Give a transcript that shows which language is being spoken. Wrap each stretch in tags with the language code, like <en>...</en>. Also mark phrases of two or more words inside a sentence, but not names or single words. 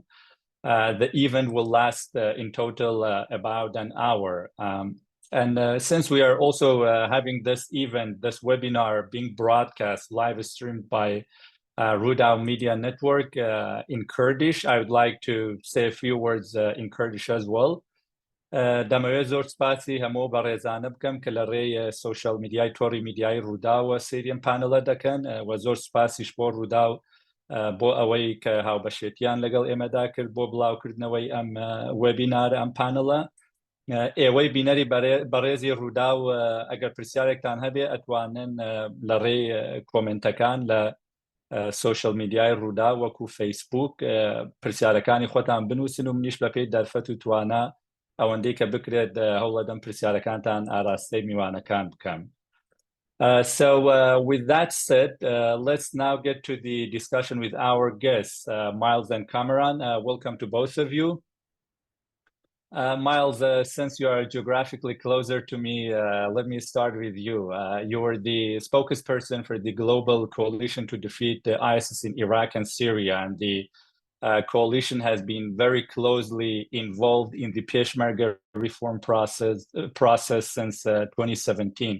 <en>The event will last in total about an hour. And since we are also having this event, this webinar being broadcast, live streamed by Rudao Media Network in Kurdish, I would like to say a few words in Kurdish as well.</en> <ckb>دمویه زۆر سپاسی هەموو بەڕێزانە بکەم کە لە ڕێی</ckb> <en>social media</en> <ckb>تۆڕی میدیای ڕووداوە سێریان پانەڵە دەکەن و زۆر سپاسیش بۆ ڕووداو بۆ ئەوەی کە هاوبەشێتیان لەگەڵ ئێمەدا کرد بۆ بڵاوکردنەوەی ئەم وێبینارە ئەم پانەڵە. ئێوەی بینەری بەڕێزی ڕووداو ئەگەر پرسیارێکتان هەبێ ئەتوانن لە ڕێی کۆمنتەکان لە</ckb> <en>social media</en> <ckb>ڕوودا وەکو فەیسبوک پرسیارەکانی خۆتان بنووسن و منیش بە پێی دەرفەت و توانە ئەوەندەی کە بکرێت هەوڵەدەم پرسیارەکانتان ئاراستەی میوانەکان بکەم.</ckb> <en>So with that said, let's now get to the discussion with our guests, Miles and Cameron. Welcome to both of you. Miles, since you are geographically closer to me, let me start with you. You were the spokesperson for the Global Coalition to Defeat ISIS in Iraq and Syria, and the coalition has been very closely involved in the Peshmerga reform process since 2017.</en>